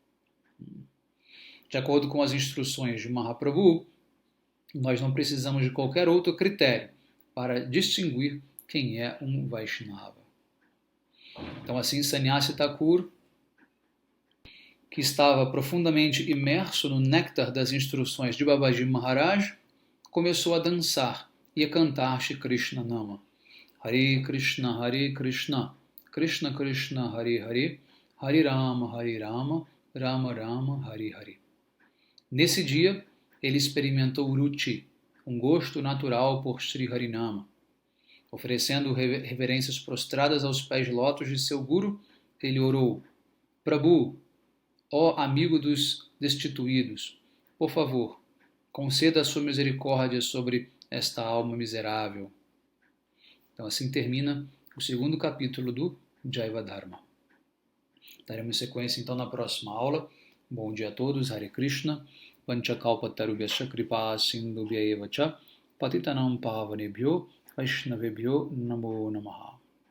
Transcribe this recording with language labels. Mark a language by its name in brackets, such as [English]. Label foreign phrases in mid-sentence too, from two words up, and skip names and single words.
[Portuguese] De acordo com as instruções de Mahaprabhu, nós não precisamos de qualquer outro critério para distinguir quem é um Vaishnava. Então assim, Sannyasi Thakur que estava profundamente imerso no néctar das instruções de Babaji Maharaj, começou a dançar e a cantar Shri Krishna Nama. Hare Krishna, Krishna Krishna, Hare Hare, Hare Rama, Rama Rama, Hare Hare. Nesse dia, ele experimentou Ruchi, um gosto natural por Sri Harinama. Oferecendo reverências prostradas aos pés lótus de seu guru, ele orou: Prabhu, ó amigo dos destituídos, por favor, conceda a sua misericórdia sobre esta alma miserável. Então assim termina o segundo capítulo do Jaiva Dharma. Daremos sequência então na próxima aula. Bom dia a todos, [Sanskrit] हरे कृष्ण, पञ्चकल्पतरुभ्यश्च कृपा सिन्धुभ्य एव च, पतितानां पावनेभ्यो वैष्णवेभ्यो नमो नमः.